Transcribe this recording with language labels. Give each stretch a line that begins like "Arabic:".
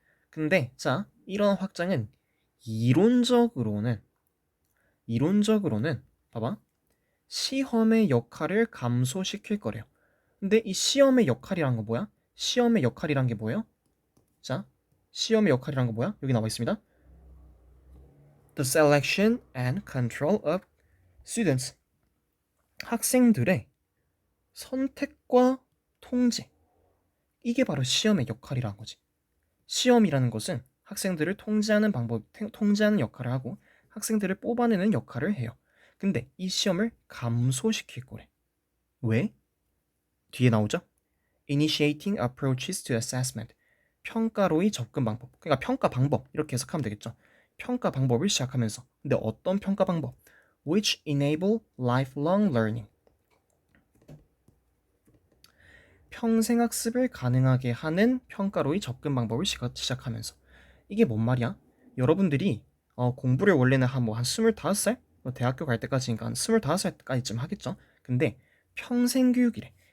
Korean: 근데, 자, 이런 확장은 이론적으로는, 이론적으로는, 봐봐. 시험의 역할을 감소시킬 거래요. 근데 이 시험의 역할이란 거 뭐야? 시험의 역할이란 게 뭐예요? 자, 시험의 역할이란 거 뭐야? 여기 나와 있습니다.
English: The selection and control of students.
Korean: 학생들의 선택과 통제. 이게 바로 시험의 역할이라는 거지. 시험이라는 것은 학생들을 통제하는 통제하는 역할을 하고 학생들을 뽑아내는 역할을 해요. 근데 이 시험을 감소시킬 거래. 왜? 뒤에 나오죠?
English: Initiating approaches to assessment.
Korean: 평가로의 접근 방법. 그러니까 평가 방법 이렇게 해석하면 되겠죠. 평가 방법을 시작하면서. 근데 어떤 평가 방법?
English: Which enable lifelong learning.
Korean: 평생 학습을 가능하게 하는 평가로의 접근 방법을 시작하면서. 이게 뭔 말이야? 여러분들이 공부를 원래는 한 25살? 대학교 갈 때까지니까 한 25살까지쯤 하겠죠? 근데 평생 교육이래.